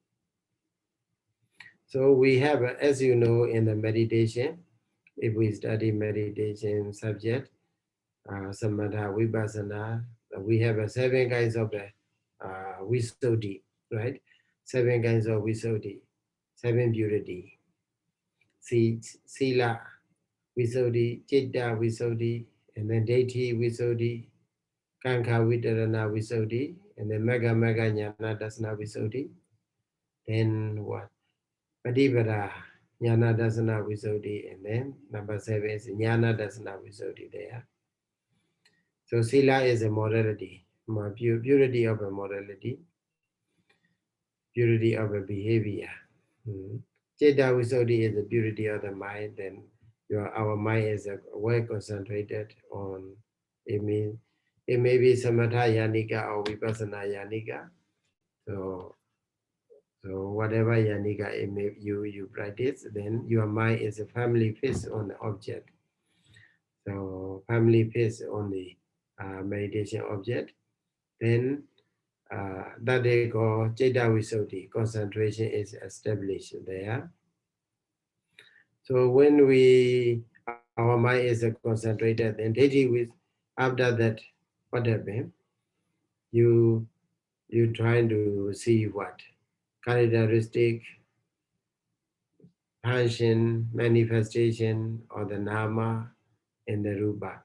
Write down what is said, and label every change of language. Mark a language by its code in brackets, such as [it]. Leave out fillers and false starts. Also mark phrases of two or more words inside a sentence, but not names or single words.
[en] So we have, as you know, in the meditation, if we study meditation subject, [pi] samatha, vipassana, [en] we have 7 kinds of visuddhi, right? 7 kinds of visuddhi, 7 purity. [pi] Sila visuddhi, citta visuddhi, and then daithi visuddhi, kankha vitarana visuddhi, [en] and then [pi] mega jnana dasana visuddhi. [en] Then what? [pi] Padipada, jnana dasana visuddhi, [en] and then number 7 is [pi] jnana dasana visuddhi [en] there. So sila is a morality, purity of a morality, purity of a behavior. [pi] Citta visuddhi [en] is the purity of the mind. Then our mind is well concentrated on. It may be [pi] samatha yanika [en] or [pi] vipassana yanika. [en] So whatever yanika you practice, then your mind is firmly fixed on the object. So firmly fixed on the meditation object. Then that they call [pi] citta visuddhi, [en] concentration is established there. So when our mind is concentrated, then after that, what happened? You trying to see what characteristic, function, manifestation, or the nama and the rupa.